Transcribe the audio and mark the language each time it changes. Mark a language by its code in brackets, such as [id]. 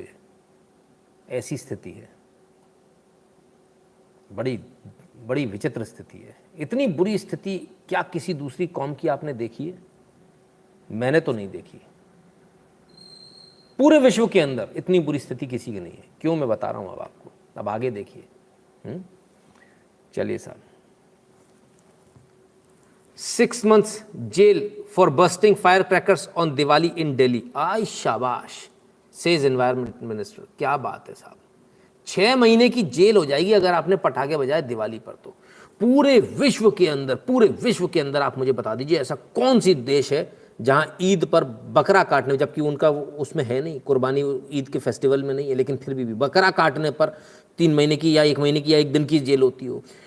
[hi] ये ऐसी स्थिति है, बड़ी बड़ी विचित्र स्थिति है। इतनी बुरी स्थिति क्या किसी दूसरी कौम की आपने देखी है? मैंने तो नहीं देखी। पूरे विश्व के अंदर इतनी बुरी स्थिति किसी की नहीं है। क्यों, मैं बता रहा हूं अब आपको, अब आगे देखिए। चलिए साहब, [en] 6 months jail for bursting firecrackers on Diwali in Delhi. [hi] आई शाबाश, [en] Says environment minister. [hi] क्या बात है साहब, 6 महीने की जेल हो जाएगी अगर आपने पटाखे बजाए दिवाली पर। तो पूरे विश्व के अंदर आप मुझे बता दीजिए ऐसा कौन सी देश है जहां ईद पर बकरा काटने, जबकि उनका उसमें है नहीं, कुर्बानी ईद के फेस्टिवल में नहीं है, लेकिन फिर भी बकरा काटने पर 3 महीने की या 1 महीने की या 1 दिन की जेल होती हो।